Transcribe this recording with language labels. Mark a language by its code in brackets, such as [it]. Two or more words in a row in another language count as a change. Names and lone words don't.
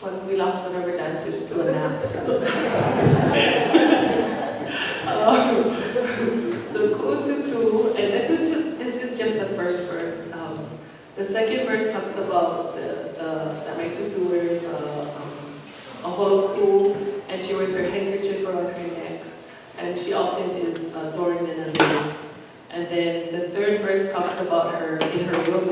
[en] we lost one of our dancers to a nap. So kuʻututu, and this is just the first verse. The second verse talks about that my tutu wears a holoku, and she wears her handkerchief around her neck, and she often is adorned in a lei. And then the third verse talks about her in her room.